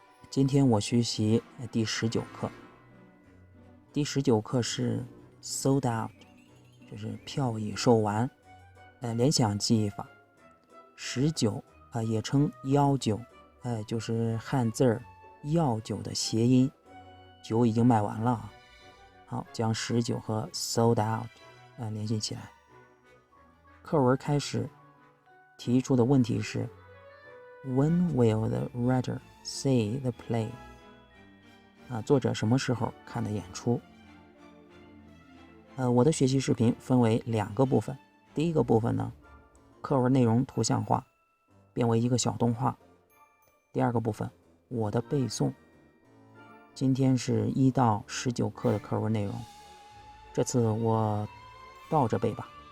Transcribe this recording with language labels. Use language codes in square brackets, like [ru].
[zh] 今天我学习第19课。第19课是 sold out，就是票已售完。联想记忆法。19也称19，就是汉字儿药酒的谐音，酒已经卖完了啊。好，将19和 sold out 联系起来。 [en] 课文开始提出的问题是 When will the writer see the play？ [zh] 作者什么时候看的演出？我的学习视频分为2个部分。第一个部分呢，课文内容图像化，变为一个小动画。第二个部分，我的背诵。今天是1到19课的课文内容，这次我倒着背吧。